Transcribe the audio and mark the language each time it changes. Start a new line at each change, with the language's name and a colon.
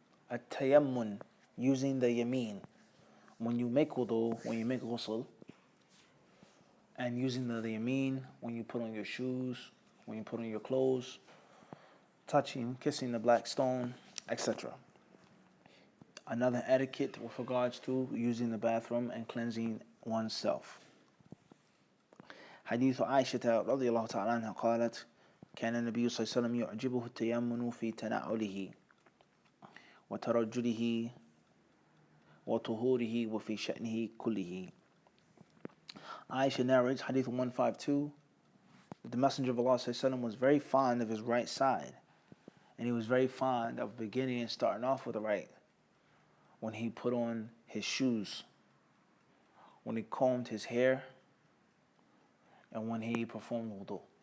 English: At-tayammun, using the yameen. When you make wudu, when you make ghusl, and using the yameen when you put on your shoes, when you put on your clothes, touching, kissing the black stone, etc. Another etiquette with regards to using the bathroom and cleansing oneself.
Arabic: حديث عائشة رضي الله تعالى عنها قالت كان النبي صلى الله عليه وسلم يعجبه التيمم في تنعله وترجله وطهوره وفي شأنه كله.
English: Aisha narrates, Hadith 152, that the Messenger of Allah ﷺ was very fond of his right side, and he was very fond of beginning and starting off with the right. When he put on his shoes, when he combed his hair, and when he performed wudu.